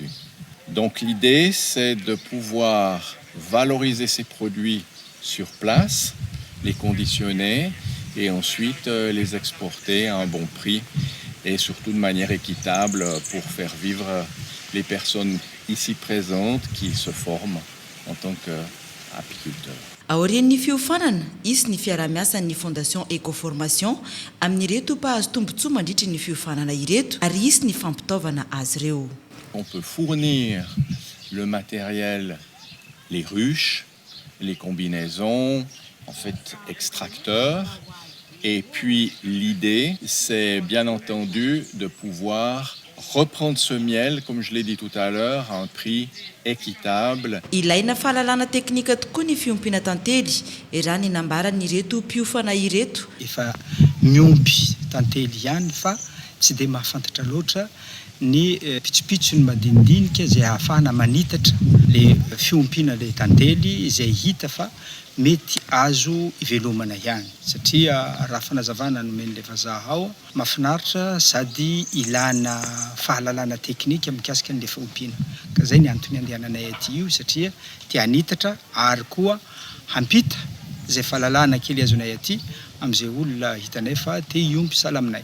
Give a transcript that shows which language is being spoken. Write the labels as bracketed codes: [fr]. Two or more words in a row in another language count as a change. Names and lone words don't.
[fr] Donc l'idée, c'est de pouvoir valoriser ces produits sur place, les conditionner et ensuite les exporter à un bon prix et surtout de manière équitable pour faire vivre les personnes ici présentes qui se forment en tant qu'apiculteurs. [mg] Aorian'ny fiofanana, isy ny fiaramiasan'ny Fondation Écoformation amin'ireto mpahazo tombotsoa mandritra ny fiofanana ireto ary isy ny fampitaovana azy ireo. [fr] On peut fournir le matériel, les ruches, les combinaisons, en fait extracteurs. Et puis l'idée, c'est bien entendu de pouvoir reprendre ce miel, comme je l'ai dit tout à l'heure, à un prix équitable. [mg] Ilaina fahalalana teknika tokoa ny fiompiana tantely, raha ny nambaran'ireto mpiofana ireto. Efa miompy tantely ihany fa tsy dia mahafantatra loatra ny pitsopitsony madinidinika izay ahafahana manitatra le fiompiana le tantely izay hita fa mety azo ivelomana ihany satria raha fanazavana nomen'ilay vazaha ao mahafinaritra sady ilana fahalalana teknika mikasika an'ilay fiompiana ka zay ny antony andehananay aty io satria tia hanitatra ary koa hampita zay fahalalana kely azonay aty am'izay olona hitanay fa te iompy sala aminay.